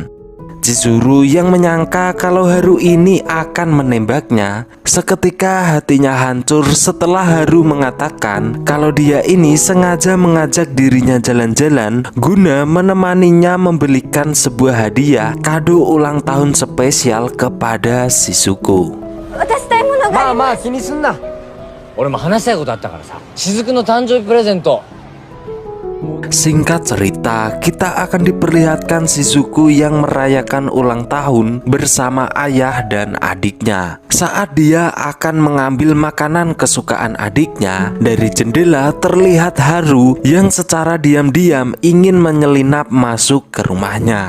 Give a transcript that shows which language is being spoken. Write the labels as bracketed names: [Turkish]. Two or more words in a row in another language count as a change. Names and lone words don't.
[Indonesian] Chizuru yang menyangka kalau Haru ini akan menembaknya, seketika hatinya hancur setelah Haru mengatakan kalau dia ini sengaja mengajak dirinya jalan-jalan guna menemaninya membelikan sebuah hadiah kado ulang tahun spesial kepada Shizuku. [Japanese] まあまあ気にすんな。俺も話したいことあったからさ。雫の誕生日プレゼント。 [Indonesian] Singkat cerita, kita akan diperlihatkan Shizuku yang merayakan ulang tahun bersama ayah dan adiknya. Saat dia akan mengambil makanan kesukaan adiknya, dari jendela terlihat Haru yang secara diam-diam ingin menyelinap masuk ke rumahnya.